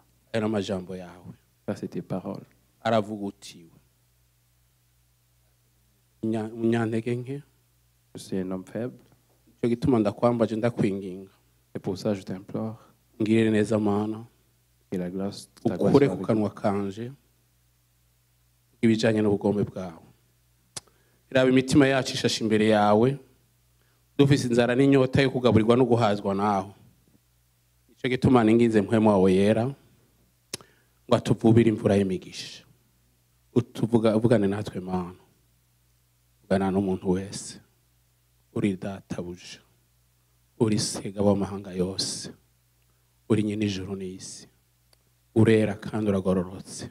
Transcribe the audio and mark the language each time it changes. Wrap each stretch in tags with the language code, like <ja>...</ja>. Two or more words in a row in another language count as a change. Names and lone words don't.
<fr>Ça, c'est tes paroles. Je suis un homme faible. C'est pour ça que je t'implore. Et la grâce, ta grâce</fr> <rn>ibijanye n'ubugombe bwawe. Iraba imitima yacu ishashe imbere yawe dufise inzara n'inyota yo kugaburirwa no guhazwa naho. Ico gituma ningize mpwemo wawe yera ngo atuvubire imvura y'imigisha. Uvugane natwe Mana. Uvugana n'umuntu wese. Uri databuja. Uri sega w'amahanga yose. Uri nyine ijuru n'isi. Urera kandi uragororotse.</rn>